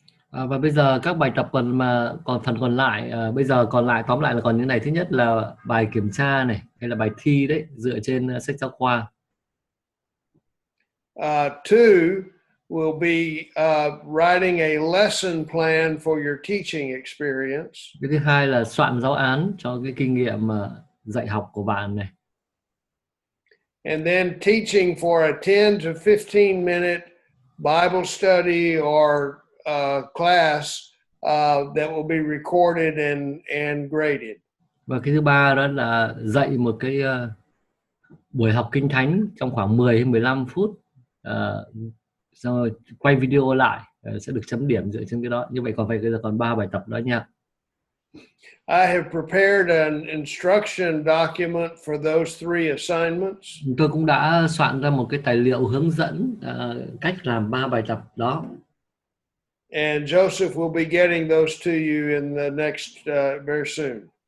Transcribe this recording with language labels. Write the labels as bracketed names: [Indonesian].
[Vietnamese] Và bây giờ các bài tập còn phần còn lại bây giờ còn lại tóm lại là còn những này. Thứ nhất là bài kiểm tra này hay là bài thi đấy dựa trên sách giáo khoa. [English] Two will be writing a lesson plan for your teaching experience. [Vietnamese] Cái thứ hai là soạn giáo án cho cái kinh nghiệm dạy học của bạn này. [English] And then teaching for a 10 to 15 minute Bible study or class that will be recorded and graded. [Vietnamese] Và cái thứ ba đó là dạy một cái buổi học kinh thánh trong khoảng 10 đến 15 phút, xong rồi quay video lại sẽ được chấm điểm dựa trên cái đó. Như vậy bây giờ còn 3 bài tập đó nha. [English] I have prepared an instruction document for those 3 assignments. [Vietnamese] Tôi cũng đã soạn ra một cái tài liệu hướng dẫn cách làm 3 bài tập đó. [English] And Joseph will be getting those to you in the next very soon.